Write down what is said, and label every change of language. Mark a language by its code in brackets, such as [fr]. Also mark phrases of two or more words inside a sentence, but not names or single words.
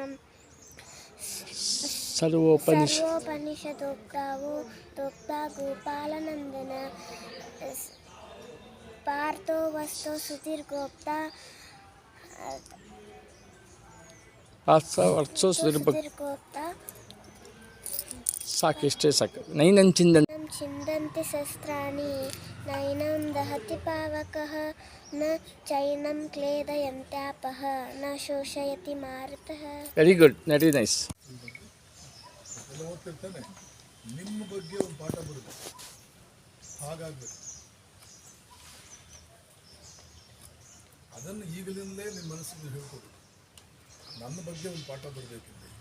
[sa] सर्वोपनिषदोक्ता गोपालनन्दन पार्थो वस्तो सुधीर्गोप्ता सुधीर्गोप्ता [kn] ಸಾಕಿಷ್ಟೇ ಸಾಕು ನೈನಂ [sa] छिन्दन्ति शस्त्राणि नैनं दहति पावकः न चैनं क्लेदयन्त्यापः न शोषयति मारुतः. [en] very good, very nice. [kn] ಎಲ್ಲ ಓದ್ತಿರ್ತಾನೆ, ನಿಮ್ಮ ಬಗ್ಗೆ ಒಂದು ಪಾಠ ಬರುತ್ತೆ, ಹಾಗಾಗಬೇಕು. ಅದನ್ನು ಈಗಲಿಂದಲೇ ನಿಮ್ಮ ಮನಸ್ಸಿಗೆ ಹೇಳ್ಕೊಡು, ನನ್ನ ಬಗ್ಗೆ ಒಂದು ಪಾಠ ಬರಬೇಕಿದೆ.